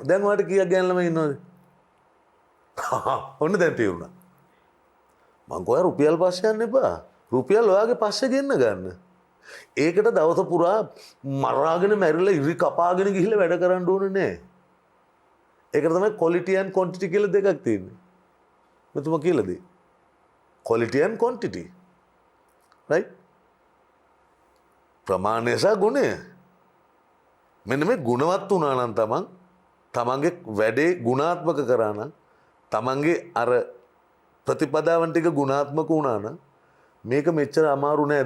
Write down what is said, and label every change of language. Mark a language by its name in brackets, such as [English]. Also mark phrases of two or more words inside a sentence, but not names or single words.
[Sinhala] දැන් ඔයාට කීයක් ගෑනු ළමයි ඉන්නවද? ඔන්න දැන් තේරුණා. මං කිව්වා රුපියල් පස්සේ යන්න එපා. රුපියල් ඔයාගේ පස්සේ ගෙන්න ගන්න. ඒකට දවස පුරා මරාගෙන මැරිලා ඉරි කපාගෙන ගිහිල්ලා වැඩ කරන්න ඕනේ නෑ. ඒකට තමයි [English] quality and quantity [Sinhala] කියලා දෙකක් තියෙන්නේ. මෙතුමා කියලා දෙයි. [English] quality and quantity. right? [Sinhala] ප්‍රමාණය සහ ගුණය. මෙන්න මේ ගුණවත් වුණා නම් තමන්ගේ වැඩේ ගුණාත්මක කරා නම් තමන්ගේ අර ප්‍රතිපදාවන් ටික ගුණාත්මක වුණා නම් මේක මෙච්චර අමාරු නෑ.